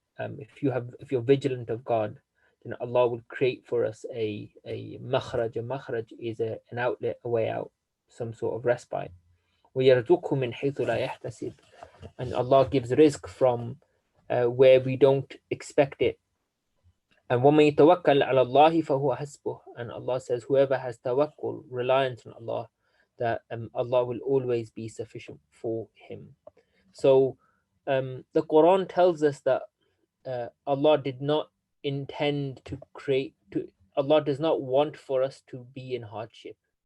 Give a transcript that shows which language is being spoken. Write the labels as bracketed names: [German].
[English] If you're vigilant of God, then Allah will create for us a makhraj. A makhraj is an outlet, a way out, some sort of respite. [Arabic] وَيَرْزُقْهُ مِنْ حَيْثُ لَا يَحْتَسِبْ. [English] And Allah gives rizq from where we don't expect it. [Arabic] And وَمَن يَتَوَكَّلْ عَلَى اللَّهِ فَهُوَ حَسْبُهُ. [English] And Allah says, whoever has tawakkul, reliance on Allah, that Allah will always be sufficient for him. So the Quran tells us that Allah did not intend to Allah does not want for us to be in hardship.